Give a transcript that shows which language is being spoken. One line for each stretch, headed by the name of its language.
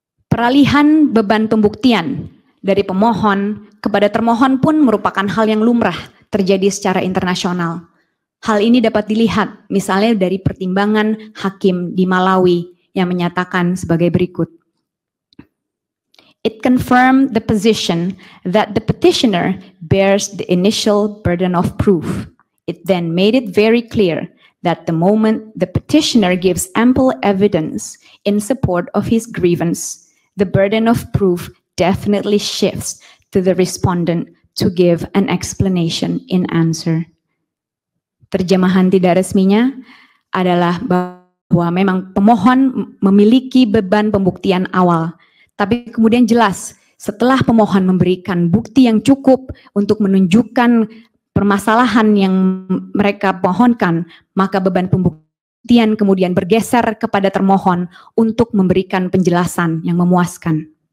Indonesian: Peralihan beban pembuktian dari pemohon kepada termohon pun merupakan hal yang lumrah terjadi secara internasional. Hal ini dapat dilihat misalnya dari pertimbangan hakim di Malawi yang menyatakan sebagai berikut.
English: It confirmed the position that the petitioner bears the initial burden of proof. It then made it very clear that the moment the petitioner gives ample evidence in support of his grievance, the burden of proof definitely shifts to the respondent to give an explanation in answer.
Indonesian: Terjemahan tidak resminya adalah bahwa memang pemohon memiliki beban pembuktian awal, tapi kemudian jelas setelah pemohon memberikan bukti yang cukup untuk menunjukkan permasalahan yang mereka mohonkan, maka beban pembuktian kemudian bergeser kepada termohon untuk memberikan penjelasan yang memuaskan.